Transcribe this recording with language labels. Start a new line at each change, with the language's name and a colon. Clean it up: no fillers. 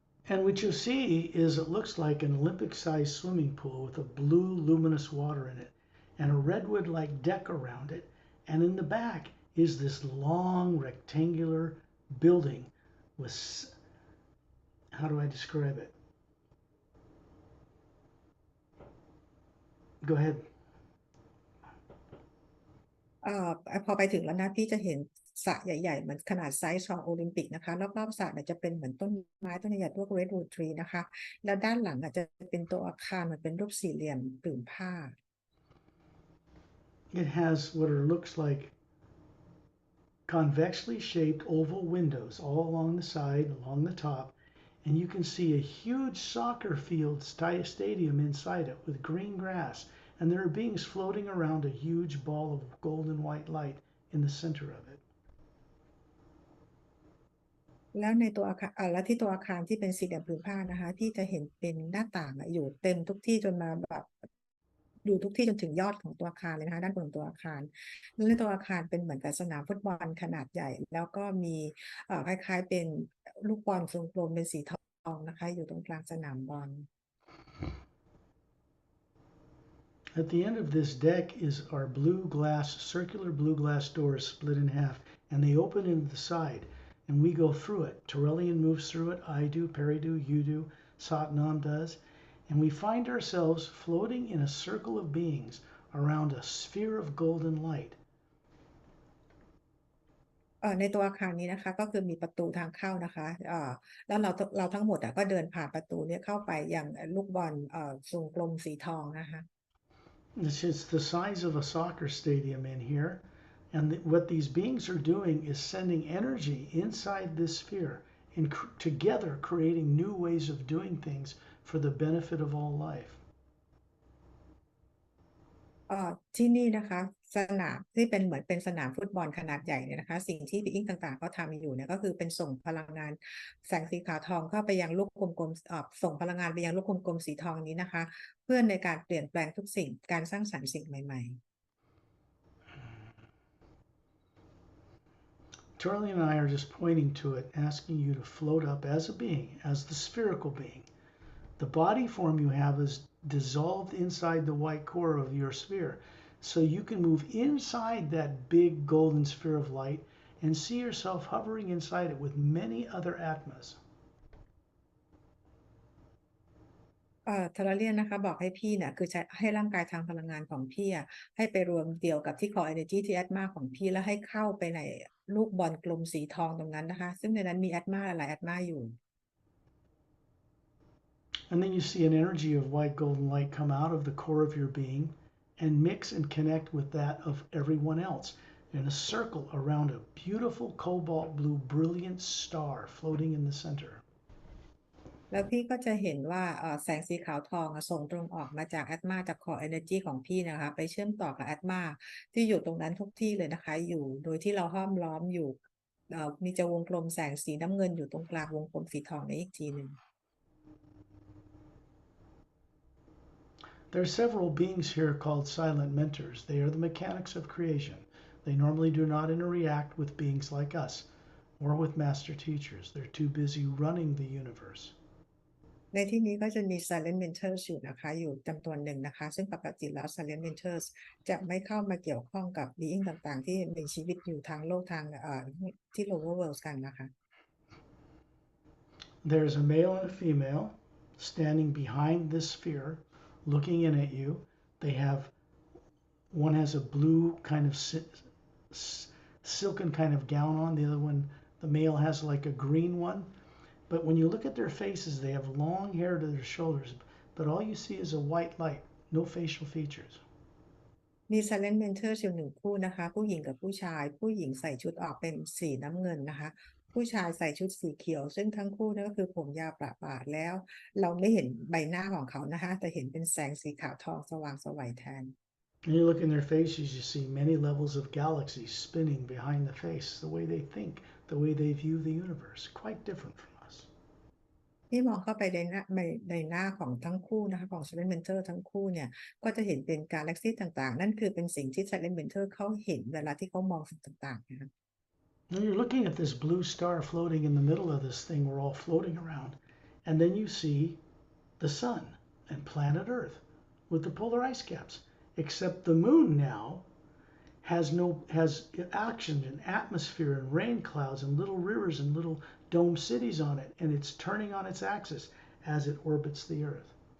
English: And what you see is it looks like an Olympic-sized swimming pool with a blue luminous water in it. and a redwood-like deck around it. And in the back is this long rectangular building with, how do I describe it? Go ahead.
Thai: พอไปถึงแล้วนะพี่จะเห็นสระใหญ่ๆเหมือนขนาดไซส์ของโอลิมปิกนะคะรอบๆสระเนี่ยจะเป็นเหมือนต้นไม้ต้นใหญ่ๆพวก redwood tree นะคะแล้วด้านหลังอาจจะเป็นตัวอาคารเหมือนเป็นรูปสี่เหลี่ยมผืนผ้า
English: It has what looks like convexly shaped oval windows all along the side, along the top, and you can see a huge soccer field stadium inside it with green grass, and there are beings floating around a huge ball of golden white light in the center of it.
Thai: แล้วในตัวอาคารแล้วที่ตัวอาคารที่เป็นสี่เหลี่ยมผืนผ้านะคะพี่จะเห็นเป็นหน้าต่างอยู่เต็มทุกที่จนมาแบบอยู่ทุกที่จนถึงยอดของตัวอาคารเลยนะคะด้านบนของตัวอาคารแล้วในตัวอาคารเป็นเหมือนกับสนามฟุตบอลขนาดใหญ่แล้วก็มีคล้ายๆเป็นลูกบอลทรงกลมเป็นสีทองนะคะอยู่ตรงกลางสนามบอล
English: At the end of this deck is our circular blue glass doors split in half, and they open into the side, and we go through it. Torellian moves through it, I do, Perry do, you do, Satnam does, and we find ourselves floating in a circle of beings around a sphere of golden light.
Thai: ในตัวอาคารนี้นะคะก็คือมีประตูทางเข้านะคะแล้วเราทั้งหมดก็เดินผ่านประตูนี้เข้าไปยังลูกบอลทรงกลมสีทองนะคะ
English: It's the size of a soccer stadium in here, and what these beings are doing is sending energy inside this sphere and together creating new ways of doing things for the benefit of all life.
Thai: ที่นี่นะคะสนามที่เป็นเหมือนเป็นสนามฟุตบอลขนาดใหญ่เนี่ยนะคะสิ่งที่บิ๊กต่างๆก็ทำอยู่เนี่ยก็คือเป็นส่งพลังงานแสงสีขาวทองเข้าไปยังลูกกลมๆส่งพลังงานไปยังลูกกลมๆสีทองนี้นะคะเพื่อในการเปลี่ยนแปลงทุกสิ่งการสร้างสรรค์สิ่งใหม่ๆ
English: Charlie and I are just pointing to it, asking you to float up as a being, as the spherical being. The body form you have is dissolved inside the white core of your sphere. So you can move inside that big golden sphere of light and see yourself hovering inside it with many other Atmas.
Thai: ทาราเลียนนะคะบอกให้พี่เนี่ยคือใช้ให้ร่างกายทางพลังงานของพี่ให้ไปรวมเดียวกับที่ core energy ที่แอตมาของพี่แล้วให้เข้าไปในลูกบอลกลมสีทองตรงนั้นนะคะซึ่งในนั้นมีแอตมาหลายแอตมาอยู่
English: And then you see an energy of white golden light come out of the core of your being and mix and connect with that of everyone else in a circle around a beautiful cobalt blue brilliant star floating in the center.
Thai: แล้วพี่ก็จะเห็นว่าแสงสีขาวทองส่งตรงออกมาจากแอตมาจาก core energy ของพี่นะคะไปเชื่อมต่อกับแอตมาที่อยู่ตรงนั้นทุกที่เลยนะคะอยู่โดยที่เราห้อมล้อมอยู่มีจะวงกลมแสงสีน้ำเงินอยู่ตรงกลางวงกลมสีทองในอีกทีหนึ่ง
English: There are several beings here called silent mentors. They are the mechanics of creation. They normally do not interact with beings like us or with master teachers. They're too busy running the universe.
Thai: ในที่นี้ก็จะมี silent mentors อยู่นะคะอยู่จำนวนหนึ่งนะคะซึ่งปกติแล้ว silent mentors จะไม่เข้ามาเกี่ยวข้องกับ being ต่างๆที่มีชีวิตอยู่ทางโลกทางที่ lower world กันนะคะ
English: There's a male and a female standing behind this sphere looking in at you. They have one has a blue kind of silken kind of gown on, the other one, the male has like a green one. But when you look at their faces, they have long hair to their shoulders, but all you see is a white light, no facial features.
Thai: มี silent mentor อยู่หนึ่งคู่นะคะผู้หญิงกับผู้ชายผู้หญิงใส่ชุดออกเป็นสีน้ำเงินนะคะผู้ชายใส่ชุดสีเขียวซึ่งทั้งคู่นั่นก็คือผมยาวประบาแล้วเราไม่เห็นใบหน้าของเขานะคะแต่เห็นเป็นแสงสีขาวทองสว่างไสวแทน
English: When you look in their faces, you see many levels of galaxies spinning behind the face, the way they think, the way they view the universe, quite different from us.
Thai: ที่มองเข้าไปในหน้าของทั้งคู่นะคะของ silent mentor ทั้งคู่เนี่ยก็จะเห็นเป็นกาแล็กซี่ต่างๆนั่นคือเป็นสิ่งที่ silent mentor เขาเห็นเวลาที่เขามองสิ่งต่างๆนะคะ
English: Now you're looking at this blue star floating in the middle of this thing we're all floating around, and then you see the sun and planet Earth with the polar ice caps. except the moon now has action and atmosphere and rain clouds and little rivers and little dome cities on it, and it's turning on its axis as it orbits the earth.